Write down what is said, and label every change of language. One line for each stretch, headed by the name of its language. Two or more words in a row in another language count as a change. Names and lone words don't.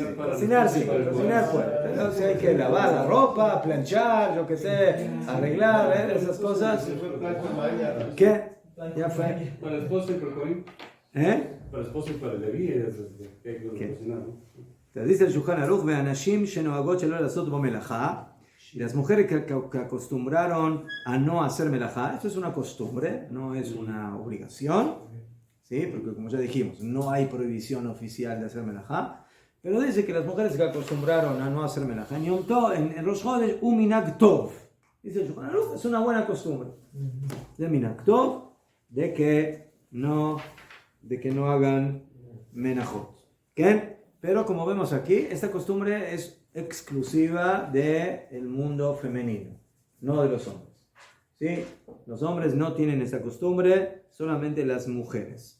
Spanish: Cocinar sí, cocinar puede. Entonces hay que lavar la ropa, planchar, yo qué sé, arreglar, esas cosas. ¿Qué? Ya fue. Para el esposo y para el Corín. Para el esposo y para el Leví, que hay que cocinar, ¿no? Entonces dice el Shulchan Aruch,
Hebrew: ve'anashim shenoagot shelo lasot bo melajá.
Spanish: Y las mujeres que acostumbraron a no hacer melajá, esto es una costumbre, no es una obligación, ¿sí? Porque como ya dijimos, no hay prohibición oficial de hacer melajá, pero dice que las mujeres que acostumbraron a no hacer melajá, en Rosh Chodesh, un
Hebrew: minhag tov,
Spanish: dice el Shulchan Aruch, es una buena costumbre, de
Hebrew: minhag tov,
Spanish: de que no hagan menajot, ¿qué? Pero como vemos aquí, esta costumbre es exclusiva del mundo femenino, no de los hombres. ¿Sí? Los hombres no tienen esta costumbre, solamente las mujeres.